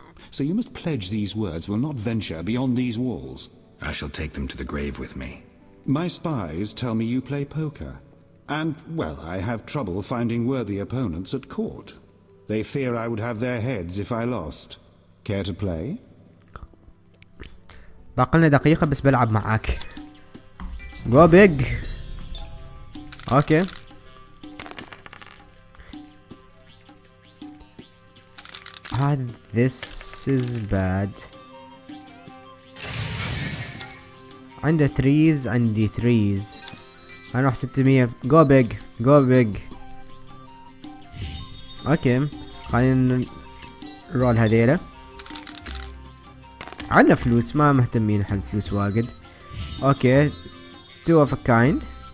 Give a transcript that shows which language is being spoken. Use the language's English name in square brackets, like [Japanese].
[English] So you must pledge these words will not venture beyond these walls. I shall take them to the grave with me. My spies tell me you play poker. And, well, I have trouble finding worthy opponents at court. They fear I would have their heads if I lost. Care to play? [Arabic] باقلنا دقيقة بس بلعب معاك. [English] Go big. Okay. This is bad. [Arabic] عنده threes عندي threes. هنروح [English] 600. Go big. Go big. [Arabic] اوكي خلينا نرول هذيله. عندنا فلوس ما مهتمين احنا الفلوس واجد. [English] Okay 2 of a kind.